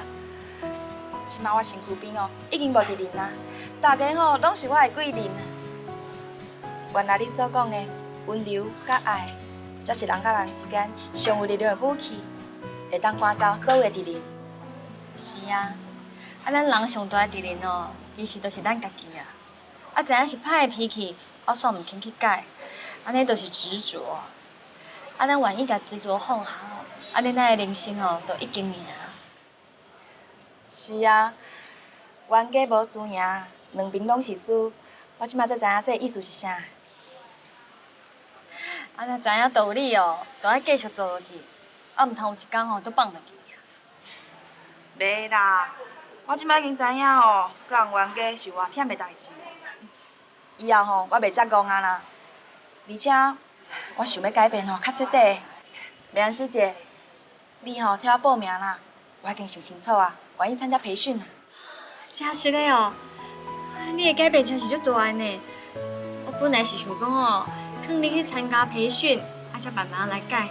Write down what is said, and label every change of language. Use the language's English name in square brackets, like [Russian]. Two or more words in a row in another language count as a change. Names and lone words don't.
[Min Nan Chinese] 即马我身躯边哦，已经无敌人啊，大家吼拢是我的贵人啊。原来你所讲的温柔甲爱，才是人甲人之间上有力量的武器，会当赶走所有的敌人。是啊，咱人上大的敌人哦，其实就是咱家己啊。知影是歹的脾气，我煞唔肯去改，安尼就是执着。咱愿意甲执着放下，安尼咱的人生哦，就已经赢。是啊，冤家无输赢，两边拢是输。我即马才知影这意思是啥。若知影道理哦，就爱继续做落去，毋通有一天吼都放落去。袂啦，我即摆已经知影哦，人冤家是偌忝的代志。以后吼，我袂遮戆啊啦。而且我想要改变吼较彻底。美安师姐，你吼替我报名啦，我已经想清楚啊，愿意参加培训啊。真是的哦，你的改变真是足大的呢。我本来是想讲哦，劝你去参加培训，才慢慢来改。